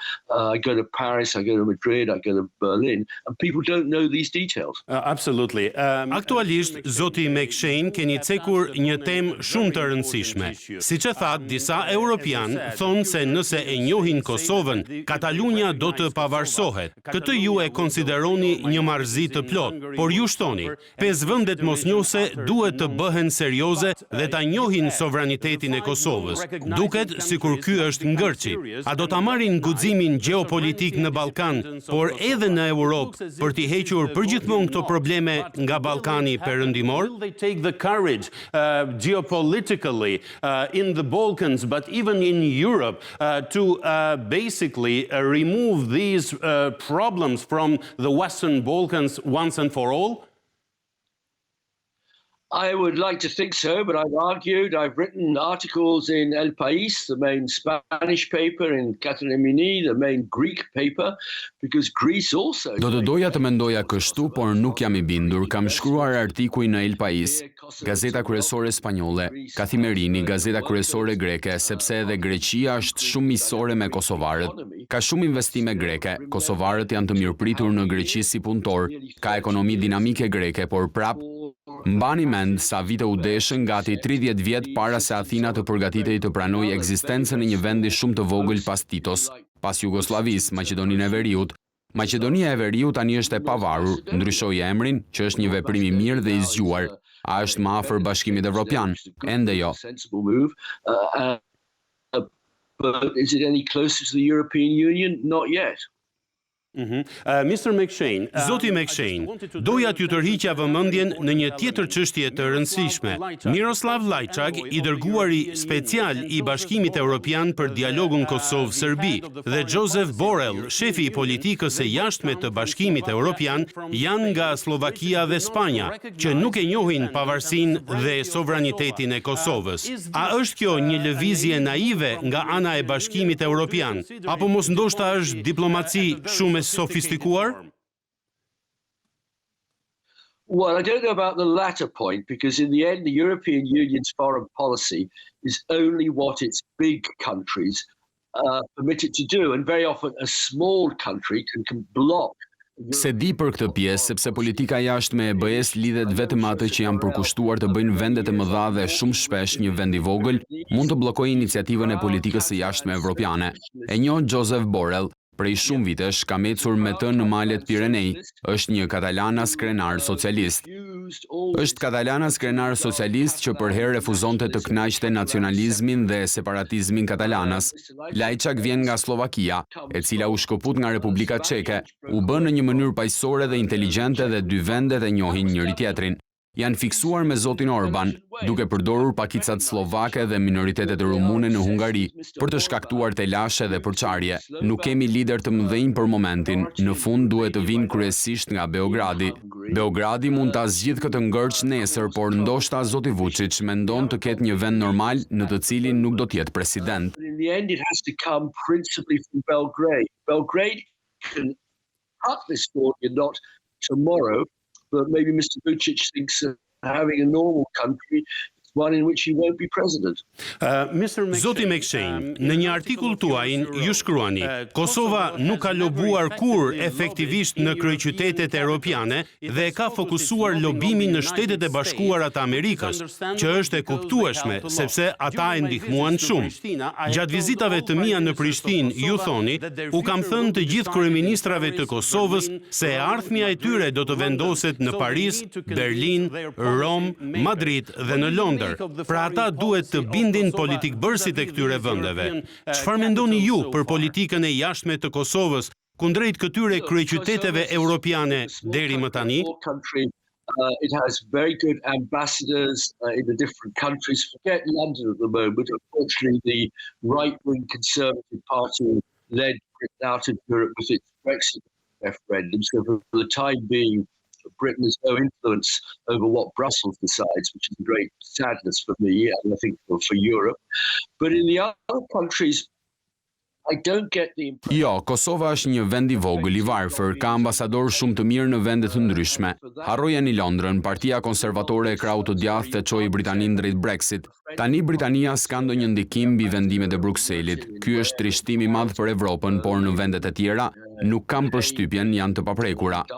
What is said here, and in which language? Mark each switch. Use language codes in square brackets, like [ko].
[en] I go to Paris, I go to Madrid, I go to Berlin, and people don't know these details. Absolutely. [sq] Aktualisht, zoti McShane keni cekur një temë shumë të rëndësishme. Siç e thatë, disa europian thonë se nëse e njohin Kosovën, Katalunja do të pavarësohet. Këtë ju e konsideroni një marrëzi të plot, por ju shtoni, 5 vendet mosnjose duhet të bëhen serioze dhe ta njohin sovranitetin e Kosovës. Duket sikur ky është ngërçi. A do ta marrin guximin geopolitik në Ballkan, por edhe në Europë për t'i hequr përgjithmonë këto probleme nga Ballkani perëndimor? [en] Will they take the courage geopolitically in the Balkans, but even in Europe, to basically remove these problems from the Western Balkans once and for all? I would like to think so, but I've written articles in El País, the main Spanish paper, in Catalemini, the main Greek paper, because Greece also... [sq] Do të doja të mendoja kështu, por nuk jam I bindur. Kam shkruar artikuj në El País, gazeta kryesore spanjolle, Kathimerini, gazeta kryesore greke, sepse edhe Greqia është shumë miqësore me kosovarët. Ka shumë investime greke, kosovarët janë të mirëpritur në Greqi si punëtor, ka ekonomi dinamike greke, por prap mbani mend sa vite u deshën gati 30 vjet para se Athina të përgatitej të pranojë ekzistencën e një vendi shumë të vogël pas Titos, pas Jugosllavisë, Maqedoninë e Veriut. Maqedonia e Veriut tani është e pavarur, ndryshoi emrin, që është një veprim I mirë dhe I zgjuar. A është më afër Bashkimit Evropian? Ende jo. [en] But is it any closer to the European Union? Not yet. Mr. [sq] McShane, Zoti McShane, doja t'ju tërhiqja vëmendjen në një tjetër çështje të rëndësishme. Miroslav Lajçak, i dërguari special i Bashkimit Evropian për dialogun Kosovë-Serbi, dhe Joseph Borrell, shefi i politikës së jashtme të Bashkimit Evropian, janë nga Slovakia dhe Spanja, që nuk e njohin pavarësinë dhe sovranitetin e Kosovës. A është kjo një lëvizje naive nga ana e Bashkimit Evropian, apo mos ndoshta është diplomaci shumë sofistikuar? [en] Well, I don't know about the latter point, because in the end, the European Union's foreign policy is only what its big countries permit it to do, and very often a small country can block. [sq] Se di për këtë pjesë, sepse politika jashtme e BE-s lidhet vetëm atë që janë përkushtuar të bëjnë vendet e mëdha dhe shumë shpesh një vend i vogël mund të bllokojë iniciativën e politikës së jashtme evropiane. E njoh Joseph Borrell, prej shumë vitesh kam ecur me të në malet Pirenei, është një katalanas krenar socialist. Është katalanas krenar socialist që për herë refuzonte të kënaqte nacionalizmin dhe separatizmin katalanas. Lajçak vjen nga Slovakia, e cila u shkëput nga Republika Çeke, u bë në një mënyrë paqësore dhe inteligjente dhe dy vendet e njohin njëri tjetrin. Janë fiksuar me zotin Orban, duke përdorur pakicat slovake dhe minoritetet rumune në Hungari, për të shkaktuar telashe dhe përçarje. Nuk kemi lider të mëdhenj për momentin, në fund duhet të vinë kryesisht nga Beogradi. Beogradi mund ta zgjidhë këtë ngërç nesër, por ndoshta zoti Vuçiç mendon të ketë një vend normal në të cilin nuk do të jetë president. [en] In the end, it has to come principally from Belgrade. Belgrade can cut this story not tomorrow, but maybe Mr. Vucic thinks having a normal country is one in which he won't be president. [sq] Zoti McShane, në një artikull tuaj ju shkruani, Kosova nuk ka lobuar kur efektivisht në kryeqytetet europiane dhe ka fokusuar lobimin në Shtetet e Bashkuara të Amerikës, që është e kuptueshme sepse ata e ndihmuan shumë. Gjatë vizitave të mia në Prishtinë, ju thoni, u kam thënë të gjithë kryeministrave të Kosovës se e ardhmja e tyre do të vendoset në Paris, Berlin, Rom, Madrid dhe në Londër. Pra ata duhet të bindin politikbërësit e këtyre vendeve. Çfarë mendoni ju për politikën e jashtme të Kosovës kundrejt këtyre kryeqyteteve europiane deri më tani? [en] It has very good ambassadors in the different countries. Forget London at the moment. Unfortunately, the right-wing Conservative Party led Britain out of Europe with its Brexit referendum. So for the time being, Britain has no influence over what Brussels decides, which is a great sadness for me and I think for Europe. But in the other countries, I don't get the impression. [sq] Jo, Kosova është një vend i vogël i varfër, ka ambasador shumë të mirë në vende të ndryshme. Harroja në Londrën, Partia Konservatore e krahut të djathtë të çoi Britaninë drejt Brexit. Tani Britania s'ka ndonjë ndikim mbi vendimet e Brukselit. Ky është trishtim i madh për Evropën, por në vendet e tjera nuk kam përshtypjen janë të paprekura.